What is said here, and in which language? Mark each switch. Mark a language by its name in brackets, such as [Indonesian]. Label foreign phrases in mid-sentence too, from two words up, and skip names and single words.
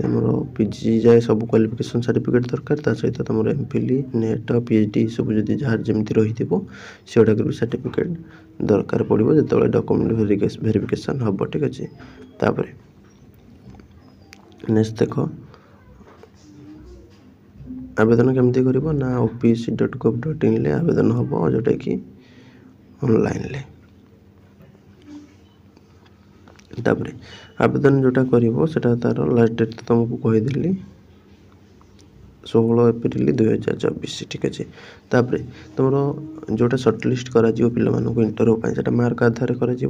[Odia] ଆମର ପିଜି ଯାଏ ସବୁ [English] qualification certificate [Odia] ଦରକାର, ତା ସହିତ ତୁମର MPhil ନେଟ୍ PhD ସବୁ ଯଦି ଯାହାର ଯେମିତି ରହିଥିବ ସେଗୁଡ଼ାକର ବି ସାର୍ଟିଫିକେଟ୍ ଦରକାର ପଡ଼ିବ ଯେତେବେଳେ [English] document verification [Odia] ହେବ, ଠିକ୍ ଅଛି। ତାପରେ ନେକ୍ସଟ ଦେଖ, ଆବେଦନ କେମିତି କରିବ ନା opc.gov.inରେ ଆବେଦନ ହେବ, ଯେଉଁଟାକି ଅନଲାଇନ୍ରେ। ତାପରେ ଆବେଦନ ଯେଉଁଟା କରିବ ସେଇଟା ତା'ର [English] last date [Odia] ତୁମକୁ କହିଦେଲି 16 ଏପ୍ରିଲ 2024, ଠିକ୍ ଅଛି। ତାପରେ ତୁମର ଯେଉଁଟା ସର୍ଟଲିଷ୍ଟ କରାଯିବ ପିଲାମାନଙ୍କୁ ଇଣ୍ଟରଭ୍ୟୁ ପାଇଁ, ସେଇଟା ମାର୍କ ଆଧାରରେ କରାଯିବ।